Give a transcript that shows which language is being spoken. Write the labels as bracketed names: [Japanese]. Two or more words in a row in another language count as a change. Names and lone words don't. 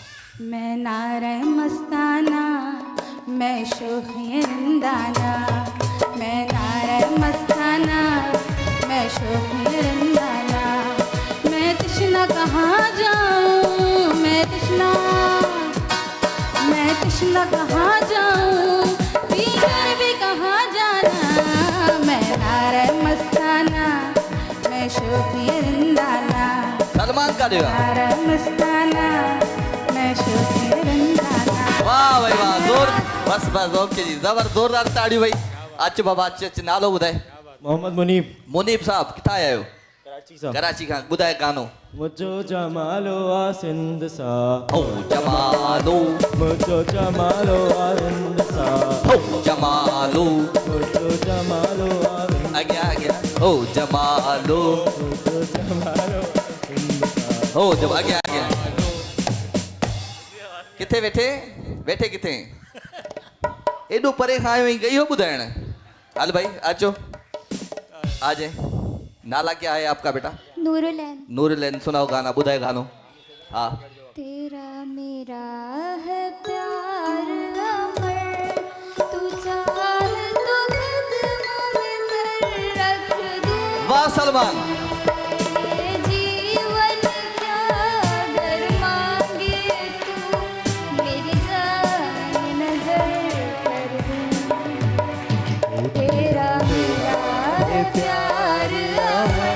[Hindi] मैं नारे मस्ताना मैं शोखी रंदाना मैं नारे मस्ताना मैं शोखी रंदाना मैं तृष्णा कहाँ जाऊँ मैं तृष्णा कहाँ जाऊँ पीकर भी कहाँ जाना मैं नारे मस्ताना मैं शोखी रंदाना सलमान का देवा नारे मस्ताना मैं शोखी रंदाना [Sindhi] वाह भाई वाह जोर बस बस ओके जी जबर जोरदार ताड़ियों भाई अच बाबा अच नालो ॿुधाए मोहम्मद मुनीब मुनीब साहब किथां आया आहियो कराची सां कराची खां ॿुधाए गानो मुझो जमालो आ सिंध सा हो जमालो मुझो जमालो आ सिंध सा हो जमालो मुझो जमालो आ अॻियां अॻियां हो जमालो मुझो जमालो सिंध सा हो जब अॻियां अॻियां किथे वेठे वेठे किथे एॾो परे खां आयो आहीं इहो ॿुधाइण हल भाई अचो आ जाए नाला [Hindi] क्या है आपका बेटा [Sindhi] नूरुलैन [Hindi] नूरुलैन सुनाओ गाना [Sindhi] ॿुधाए गानो हाँ [Hindi] तेरा मेरा है प्यार अमर तू चाह तो कदमों में सर रख दूं वाह सलमान तेरे जीवन क्या अगर मांगे तू मेरी जान नजर कर दूं तेरा मेरा है प्यार अमर